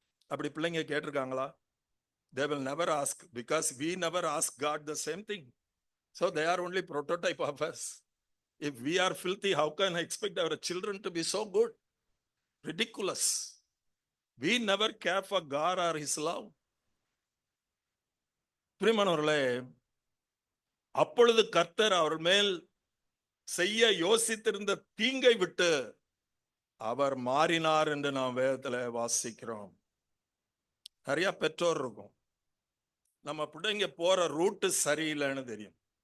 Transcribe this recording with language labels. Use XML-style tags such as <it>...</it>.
<ta>அப்படி பிள்ளைங்க கேட்டிருக்காங்களா?</ta> <en>They will never ask, because we never ask God the same thing. So they are only prototype of us. If we are filthy, how can I expect our children to be so good? Ridiculous. We never care for God or His love.</en> <ta>பிரியமானவர்களே, அப்பொழுது கர்த்தர் அவர் மேல் செய்ய யோசித்திருந்த தீங்கை விட்டு அவர் மாறினார் என்று நாம் வேதத்துல வாசிக்கிறோம். நிறைய பெற்றோர் இருக்கும், நம்ம பிள்ளைங்க போற ரூட்டு சரியில்லைன்னு தெரியும்.</ta>